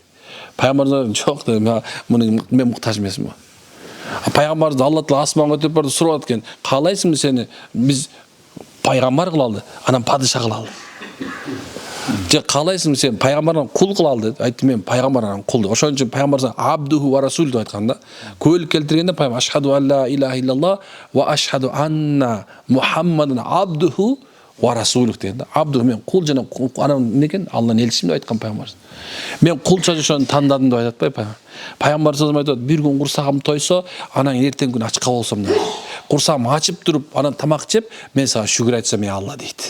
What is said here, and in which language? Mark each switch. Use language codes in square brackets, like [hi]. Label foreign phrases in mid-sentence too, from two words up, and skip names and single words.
[ky] Пайгамбарыбыз жок дейт. Мен муктаж эмесмин. Пайгамбарыбыз Алла Таала асманга көтөрүп барды, сурап аткен. Каалайсыңбы сени биз пайгамбар кылалы, анан падыша кылалы. Же каалайсың сен пайгамбардан кул кылалы деп айтты, мен пайгамбардан кул. Ошон үчүн пайгамбар [ar] عبده ورسول [ky] деп айткан да. Көөлүк келтиргенде пайгамбар [ar] أشهد أن لا إله إلا الله وأشهد أن محمدٌ عبده ورسوله [ky] деген да. Абду мен кул жана анан эмне экен? Алланын элчисимин деп айткан пайгамбар. Мен кулча жашоonu тандадым деп айтат пайгамбар. Пайгамбар сөзүм айтат, бир күн курсагым тойсо, анан эртең күн ачка болсом дейт. Курсагым ачып туруп, анан тамак жеп, мен сага шүгүр айтсам, Алла дейт.